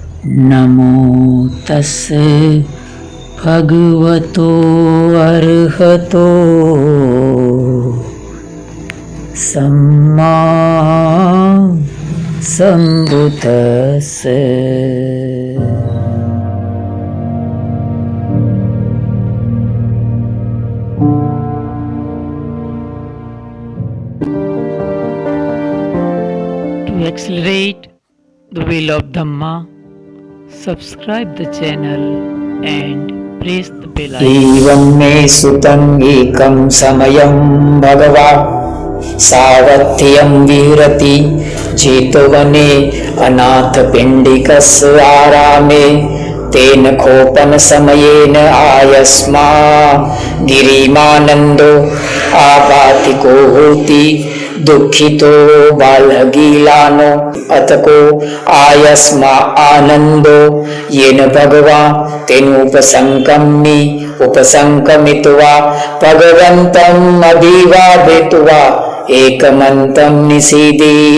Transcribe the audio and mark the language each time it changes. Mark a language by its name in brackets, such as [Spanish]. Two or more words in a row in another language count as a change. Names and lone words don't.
[Pali] नमो तस्से भगवतो अर्हतो सम्मा सम्बुद्तस्से। [English] To accelerate the wheel of Dhamma, subscribe the channel and press the bell icon. [Pali] एवं मे सुतं एकं समयं भगवान् सावध्यं विहरति जेतवने अनाथपिण्डिकस्य आरामे। तेन खोपन समयेन आयस्मा गिरिमानन्दो आपातिको होति दुःखितो बालगीलानो अतको आयस्मा आनंदो येन भगवान् तेनोपसंकमित्वा भगवन्तम् अभिवादित्वा एकमन्तं निषीदे।